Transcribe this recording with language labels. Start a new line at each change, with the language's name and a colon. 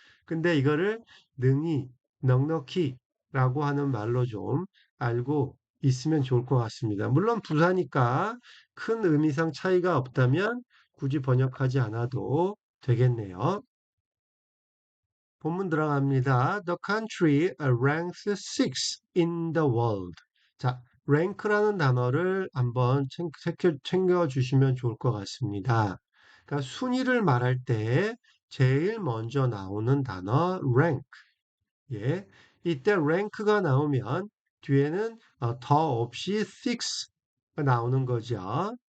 Korean: 근데 이거를 능히, 넉넉히라고 하는 말로 좀 알고 있으면 좋을 것 같습니다. 물론 부사니까 큰 의미상 차이가 없다면 굳이 번역하지 않아도 되겠네요. 본문 들어갑니다.
English: The country ranks six in the world.
Korean: 자, rank라는 단어를 한번 챙겨주시면 좋을 것 같습니다. 그러니까 순위를 말할 때 제일 먼저 나오는 단어 rank. 예. 이때 rank가 나오면 뒤에는 더 없이 six가 나오는 거죠.